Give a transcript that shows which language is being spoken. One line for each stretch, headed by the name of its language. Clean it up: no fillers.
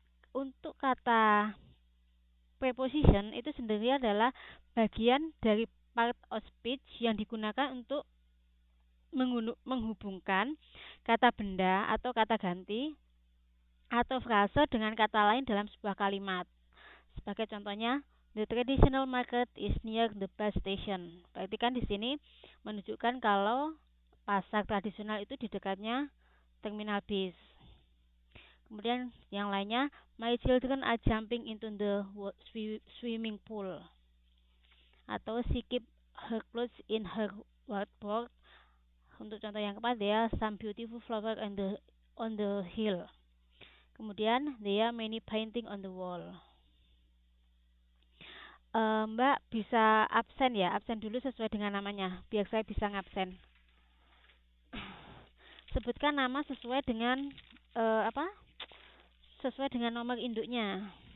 Indonesian: Untuk kata preposition itu sendiri adalah bagian dari part of speech yang digunakan untuk menghubungkan kata benda atau kata ganti atau frase dengan kata lain dalam sebuah kalimat. Sebagai contohnya,
English: the traditional market is near the bus station.
Indonesian: Berarti kan di sini menunjukkan kalau pasar tradisional itu di dekatnya terminal bis. Kemudian yang lainnya,
English: my children are jumping into the swimming pool.
Indonesian: Atau
English: she keep her clothes in her wardrobe.
Indonesian: Untuk contoh yang keempat,
English: there are some beautiful flowers on the hill.
Indonesian: Kemudian,
English: there are many painting on the wall.
Indonesian: Mbak bisa absen ya, absen dulu sesuai dengan namanya, biar saya bisa ngabsen. Sebutkan nama sesuai dengan sesuai dengan nomor induknya.